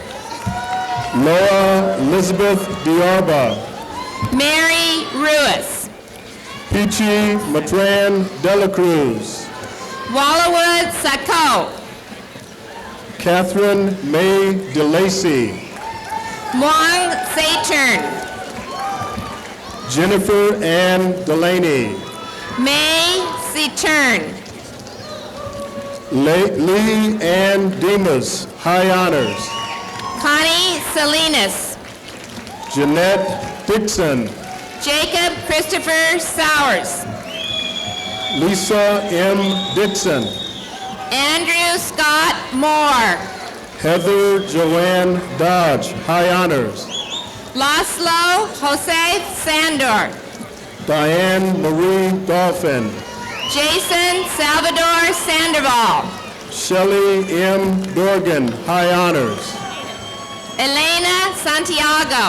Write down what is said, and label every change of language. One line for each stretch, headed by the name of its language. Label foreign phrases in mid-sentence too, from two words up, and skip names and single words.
English: Laura Elizabeth Diarba. Mary Ruiz. Peachy Matran Dela Cruz. Wallawood Sacco. Catherine May DeLacy. Wong Saturn. Jennifer Ann Delaney. May Saturn. Lee Ann Demas, high honors. Connie Salinas. Jeanette Dixon. Jacob Christopher Sowers. Lisa M. Dixon. Andrew Scott Moore. Heather Joanne Dodge, high honors. Laszlo Jose Sandor. Diane Marie Dolphin. Jason Salvador Sandoval. Shelley M. Dorgan, high honors. Elena Santiago.